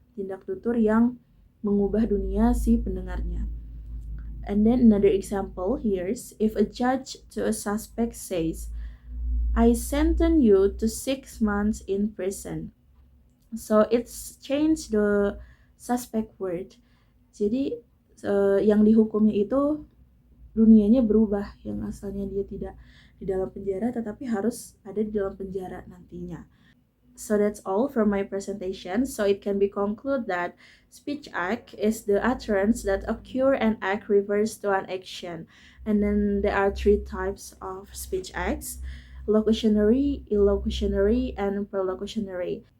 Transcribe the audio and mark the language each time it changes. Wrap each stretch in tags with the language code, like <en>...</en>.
<id>Tindak tutur yang mengubah dunia si pendengarnya.</id> <en>And then another example here's if a judge to a suspect says, "I sentence you to 6 months in prison." So it's changed the suspect word.</en> <id>Jadi yang dihukumnya itu dunianya berubah, yang asalnya dia tidak di dalam penjara tetapi harus ada di dalam penjara nantinya.</id> <en>So that's all from my presentation. So it can be concluded that speech act is the utterance that occur and act refers to an action. And then there are 3 types of speech acts: locutionary, illocutionary, and prolocutionary.</en>